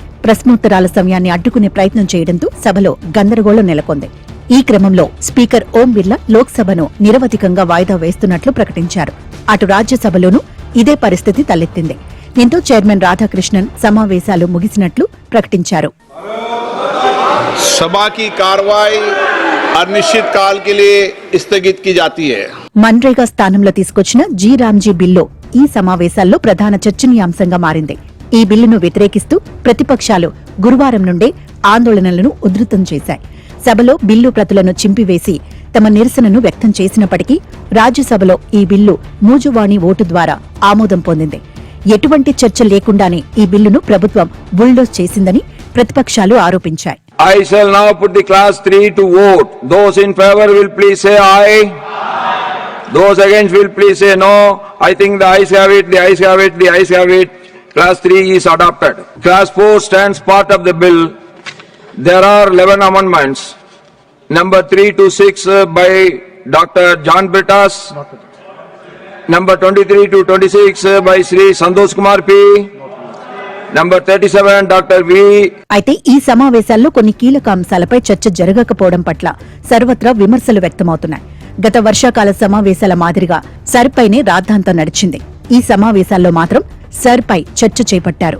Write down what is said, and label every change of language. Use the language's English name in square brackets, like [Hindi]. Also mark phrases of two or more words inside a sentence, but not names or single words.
[Telugu] ప్రశ్నోత్తరాల సమయాన్ని అడ్డుకునే ప్రయత్నం చేయడంతో సభలో గందరగోళం నెలకొంది. ఈ క్రమంలో స్పీకర్ ఓం బిర్లా లోక్సభను నిరవధికంగా వాయిదా వేస్తున్నట్లు ప్రకటించారు. అటు రాజ్యసభలోనూ ఇదే పరిస్థితి తలెత్తింది. దీంతో చైర్మన్ రాధాకృష్ణన్ సమావేశాలు ముగిసినట్లు ప్రకటించారు. [Hindi] సభా की कार्रवाई अनिश्चित काल के लिए स्थगित की जाती है. [Telugu] మన్రేగా స్థానంలో తీసుకొచ్చిన జీ బిల్లు ఈ సమావేశాల్లో ప్రధాన చర్చనీయాంశంగా మారింది. ఈ బిల్లును వ్యతిరేకిస్తూ ప్రతిపక్షాలు గురువారం నుండే ఆందోళనలను ఉధృతం చేశాయి. సభలో బిల్లు ప్రతులను చింపివేసి తమ నిరసనను వ్యక్తం చేసినప్పటికీ రాజ్యసభలో ఈ బిల్లు మూజువాణి ఓటు ద్వారా ఆమోదం పొందింది. ఎటువంటి చర్చ లేకుండానే ఈ బిల్లును ప్రభుత్వం బుల్డోజ్ చేసిందని ప్రతిపక్షాలు ఆరోపించాయి. [English] I shall now put the class 3 to vote. Those in favor will please say aye. Those against will please say no. I think the ayes have it, the ayes have it, the ayes have it. Class 3 is adopted. Class 4 stands part of the bill. There are 11 amendments. Number 3 to 6 by Dr. John Brittas. Number 23 to 26 by Sri Santosh Kumar P. Number 37 Doctor V. [Telugu] అయితే ఈ సమావేశాల్లో కొన్ని కీలక అంశాలపై చర్చ జరగకపోవడం పట్ల సర్వత్రా విమర్శలు వ్యక్తమవుతున్నాయి. గత వర్షాకాల సమావేశాల మాదిరిగా సర్పైనే రాద్ధాంతం నడిచింది. ఈ సమావేశాల్లో మాత్రం సర్పై చర్చ చేపట్టారు.